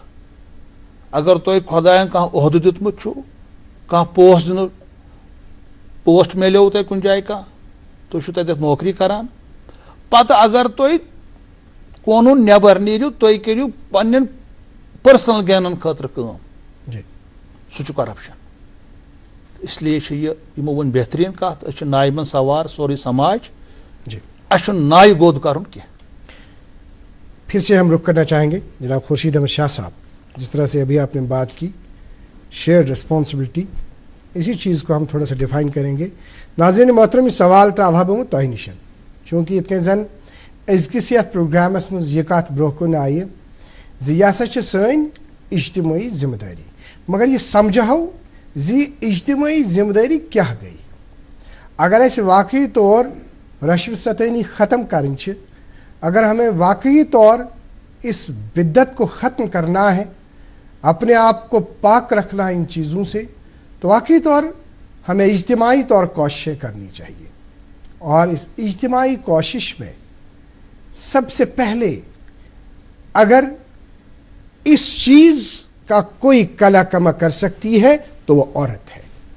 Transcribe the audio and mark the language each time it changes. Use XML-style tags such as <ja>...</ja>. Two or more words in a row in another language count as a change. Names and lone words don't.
<ks>اگر تۄہہِ خۄداین کانٛہہ عہدٕ دیُتمُت چھُ کانٛہہ پوسٹ دِنُک پوسٹ میلیو تۄہہِ کُنہِ جایہِ کانٛہہ تُہۍ چھِو تتٮ۪تھ نوکری کران پتہٕ اگر تُہۍ قونوٗن نٮ۪بر نیٖرِو تُہۍ کٔرِو پننٮ۪ن</ks> <en>personal gains</en> <ks>خٲطرٕ کٲم سُہ چھُ کرپشن. اس لیے چھِ یہِ یِمو ووٚن بہتریٖن کتھ أسۍ چھِ نایہِ منٛز سوار سورُے سماج اَسہِ چھُنہٕ نایہِ گوٚد کرُن کینٛہہ.</ks> <ur>پھر سے ہم رخ کرنا چاہیں گے جناب خورشید احمد شاہ صاحب. جس طرح سے ابھی آپ نے بات کی</ur> <en>shared responsibility</en> <ur>اسی چیز کو ہم تھوڑا سا ڈیفائن کریں گے.</ur> <ks>ناظرین محترم یہ سوال تراوہا بہٕ تۄہہِ نِش چوٗنٛکہِ یِتھ کٔنۍ زن أزکِس یتھ پروگرامس منٛز یہِ کتھ برونٛہہ کُن آیہِ زِ یہِ ہسا چھِ سٲنۍ اجتمٲعی ذمہٕ دٲری مگر یہِ سمجھاو زِ اجتمٲعی ذمہٕ دٲری کیٛاہ گٔے. اگر اَسہِ واقعی طور رشوت ستٲنی ختم کرٕنۍ چھِ</ks> <ur>اگر ہمیں واقعی طور اس بدعت کو ختم کرنا ہے اپنے آپ کو پاک رکھنا ہے ان چیزوں سے تو واقعی طور ہمیں اجتماعی طور کوششیں کرنی چاہیے. اور اس اجتماعی کوشش میں سب سے پہلے اگر اس چیز کا کوئی کلا کما کر سکتی ہے تو وہ عورت ہے.</ur>